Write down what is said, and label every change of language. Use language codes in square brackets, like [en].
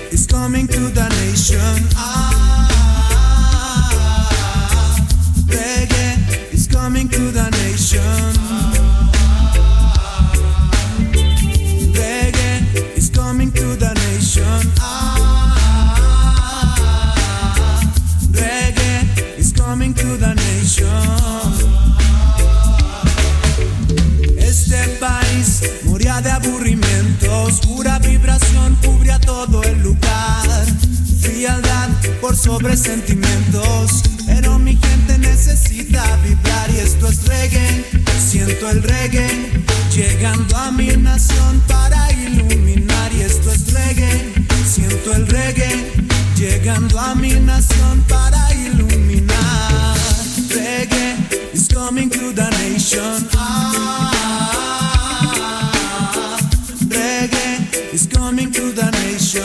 [en] Coming to the nation, ah, reggae is coming to the nation, ah, reggae is coming to the nation, ah, reggae is coming to the nation. [es] Este país moría de aburrimiento, oscura vibración cubría todo el lugar. Frialdad por sobre sentimientos, pero mi gente necesita vibrar, y esto es reggae. Siento el reggae llegando a mi nación para iluminar, y esto es reggae. Siento el reggae llegando a mi nación para iluminar. [en] Reggae is coming to the nation, ah, reggae is coming to the nation.